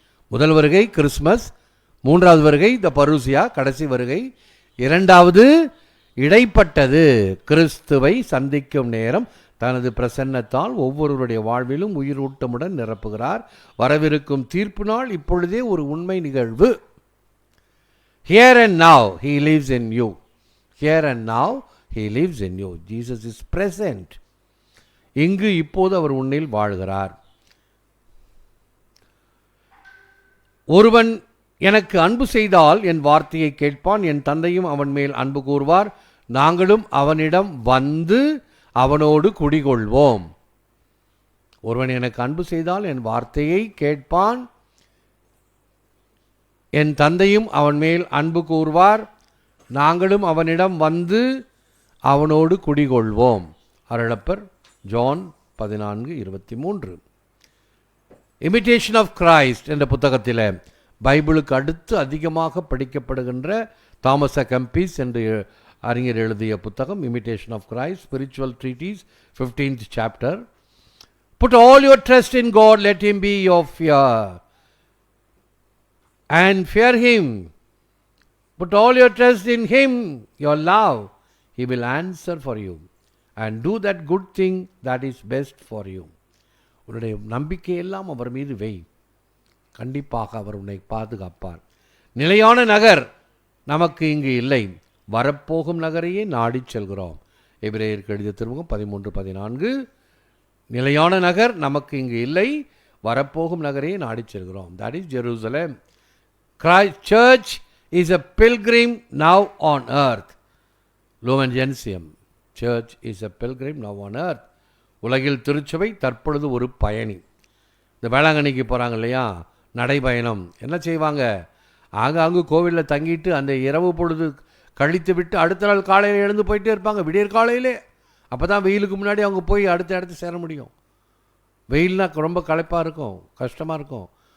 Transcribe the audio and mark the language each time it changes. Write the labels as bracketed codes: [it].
[ta] முதல் வருகை கிறிஸ்மஸ், 3வது வருகை த பரூசியா, கடைசி வருகை. 2வது இடைப்பட்டது கிறிஸ்துவை சந்திக்கும் நேரம். தனது பிரசன்னத்தால் ஒவ்வொருவருடைய வாழ்விலும் உயிரூட்டமுடன் நிரப்புகிறார். வரவிருக்கும் தீர்ப்பு நாள் இப்பொழுதே ஒரு உண்மை நிகழ்வு. [en] Here and now he lives in you. Here and now he lives in you. Jesus is present. [ta] இங்கு இப்போது அவர் உன்னில் வாழ்கிறார். ஒருவன் எனக்கு அன்பு செய்தால் என் வார்த்தையை கேட்பான், என் தந்தையும் அவன் மேல் அன்பு கூர்வார், நாங்களும் அவனிடம் வந்து அவனோடு குடிகொள்வோம். ஒருவன் எனக்கு அன்பு செய்தால் என் வார்த்தையை கேட்பான், என் தந்தையும் அவன் மேல் அன்பு கூர்வார், நாங்களும் அவனிடம் வந்து அவனோடு குடிகொள்வோம். அருளப்பர் ஜான் 14:23. இமிட்டேஷன் ஆஃப் கிரைஸ்ட் என்ற புத்தகத்தில் பைபிளுக்கு அடுத்து அதிகமாக படிக்கப்படுகின்ற தாமஸ் அ கெம்பிஸ் என்று அறிஞர் எழுதிய புத்தகம் imitation of Christ, spiritual ட்ரீட்டீஸ், 15th chapter. [en] Put all your trust in God, let him be your fear, and fear him. Put all your trust in him, your love, he will answer for you, and do that good thing that is best for you. [ta] உன்னுடைய நம்பிக்கையெல்லாம் அவர் மீது வை, கண்டிப்பாக அவர் உன்னை பாதுகாப்பார். நிலையான நகர் நமக்கு இங்கு இல்லை, வரப்போகும் நகரையே நாடிச் செல்கிறோம். எபிரேயருக்கு எழுதிய திருமுகம் 13:14. நிலையான நகர் நமக்கு இங்கு இல்லை, வரப்போகும் நகரையே நாடிச் செல்கிறோம். [en] That is Jerusalem. Christ Church is a pilgrim now on earth. Lumen Gentium. Church is a pilgrim now on earth. [ta] உலகில் திருச்சபை தற்பொழுது ஒரு பயணி. இந்த வேளாங்கண்ணிக்கு போகிறாங்க இல்லையா, நடைபயணம். என்ன செய்வாங்க, ஆங்காங்கு கோவிலில் தங்கிட்டு அந்த இரவு பொழுது கழித்து விட்டு அடுத்த நாள் காலையில் எழுந்து போயிட்டே இருப்பாங்க, விடியற் காலையிலே. அப்போ தான் வெயிலுக்கு முன்னாடி அவங்க போய் அடுத்த இடத்து சேர முடியும். வெயில்னா ரொம்ப களைப்பாக இருக்கும், கஷ்டமாக இருக்கும்.